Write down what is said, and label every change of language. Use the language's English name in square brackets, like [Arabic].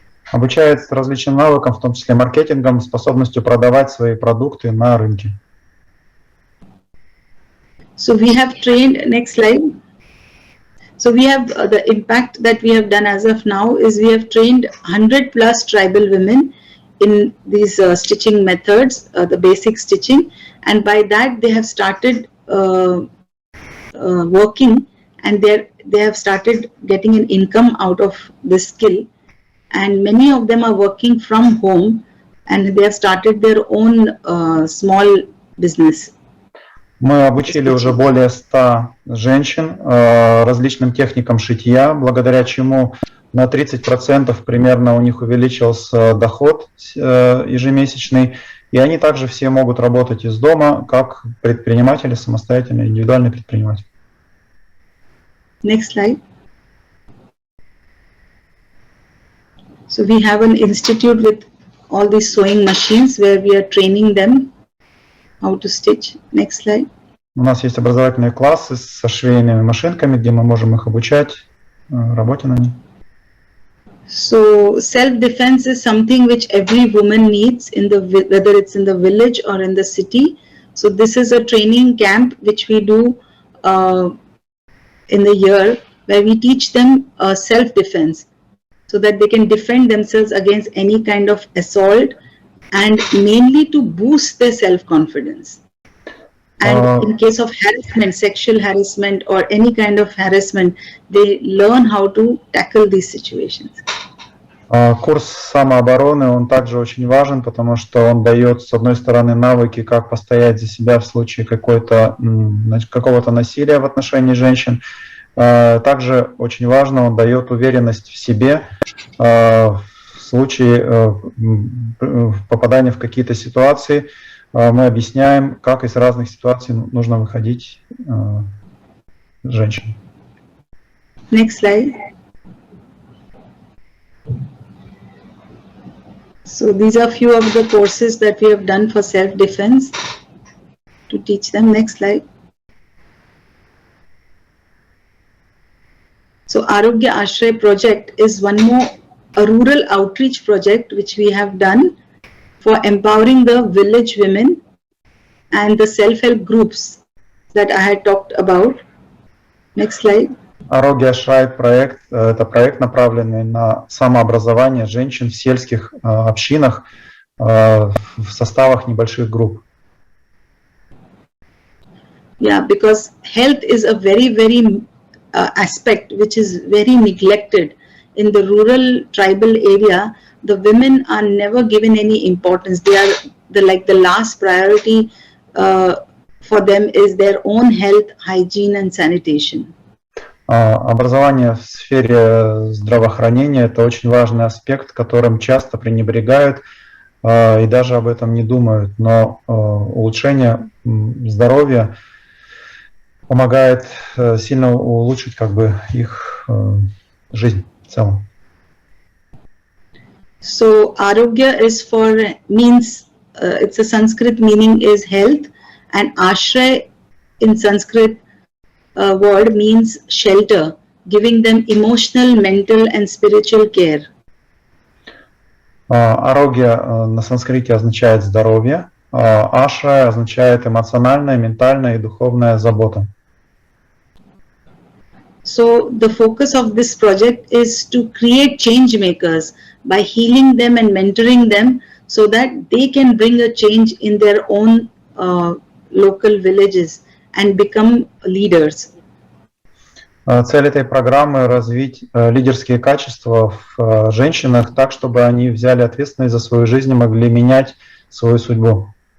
[Russian] Обучает различным навыкам, в том числе маркетингом, способностью продавать свои продукты на рынке. [English] So we have trained, next slide. So we have the impact that we have done as of now is we have trained 100 plus tribal women in these stitching methods, the basic stitching, and by that they have started working, and they have started getting an income out of this skill, and many of them are working from home, and they have started their own small business. [Russian] Мы обучили уже более 100 женщин различным техникам шитья, благодаря чему на 30% примерно у них увеличился доход ежемесячный, и они также все могут работать из дома как предприниматели, самостоятельные, индивидуальные предприниматели. [English] Next slide. So we have an institute with all these sewing machines where we are training them how to stitch. Next slide. [Russian] У нас есть образовательные классы со швейными машинками, где мы можем их обучать работе на них. [English] So self-defense is something which every woman needs, whether it's in the village or in the city. So this is a training camp which we do in the year, where we teach them self-defense, so that they can defend themselves against any kind of assault, and mainly to boost their self-confidence. And in case of harassment, sexual harassment or any kind of harassment, they learn how to tackle these situations. [Russian] Курс самообороны, он также очень важен, потому что он дает, с одной стороны, навыки, как постоять за себя в случае какого-то насилия в отношении женщин. Также очень важно, он дает уверенность в себе, в случае попадания в какие-то ситуации мы объясняем, как из разных ситуаций нужно выходить женщинам. [English] Next slide. So these are few of the courses that we have done for self-defense to teach them. Next slide. So Arogya Ashray project is one more a rural outreach project which we have done for empowering the village women and the self-help groups that I had talked about. Next slide. [Russian] Арогья Ашрай проект – это проект, направленный на самообразование женщин в сельских общинах в составах небольших групп. [English] Yeah, because health is a very aspect which is very neglected in the rural tribal area. The women are never given any importance. They are the last priority for them is their own health, hygiene and sanitation. [Russian] Образование в сфере здравоохранения – это очень важный аспект, которым часто пренебрегают и даже об этом не думают. Но улучшение здоровья помогает сильно улучшить их жизнь в целом. [English] So Arogya is means it's a Sanskrit meaning is health, and Ashray in Sanskrit word means shelter, giving them emotional, mental and spiritual care. [Russian] Арогья на санскрите означает здоровье, а ашра означает эмоциональная, ментальная и духовная забота. [English] So the focus of this project is to create change makers by healing them and mentoring them so that they can bring a change in their own local villages and become leaders. [Russian] Цель этой программы – развить лидерские качества в женщинах так, чтобы они взяли ответственность за свою жизнь и могли менять свою судьбу.